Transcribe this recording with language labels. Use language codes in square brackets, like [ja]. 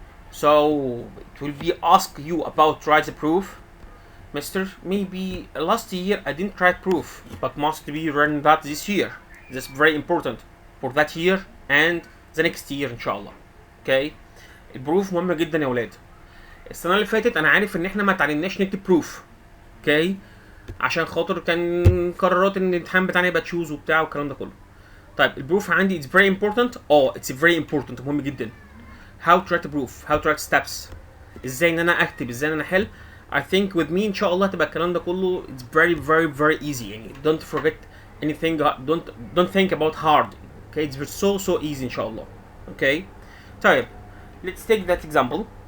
[en] So it will be ask you about write the proof, Mister. Maybe last year I didn't write proof, but must be written that this year. That's very important for that year and the next year [ar] إن شاء الله. Okay. البروف مهمة جدا يا ولاد. السنة اللي فاتت أنا عارف إن إحنا ما اتعلمناش نكتب بروف. [en] Okay. [ar] عشان خاطر كان قرارات إن الامتحان بتاعنا يبقى تشوز وبتاع والكلام ده كله. طيب البروف عندي [en] it's very important. It's very important. [ar] مهم جدا. [en] How to write a proof, how to write steps, [ar] ازاي ان انا اكتب، ازاي ان انا احل. [en] I think with me [ar] ان شاء الله تبقى الكلام ده كله [en] it's very very very easy. يعني don't forget anything, don't think about hard. Okay, it's so easy [ar] ان شاء الله. [en] Okay, طيب let's take that example.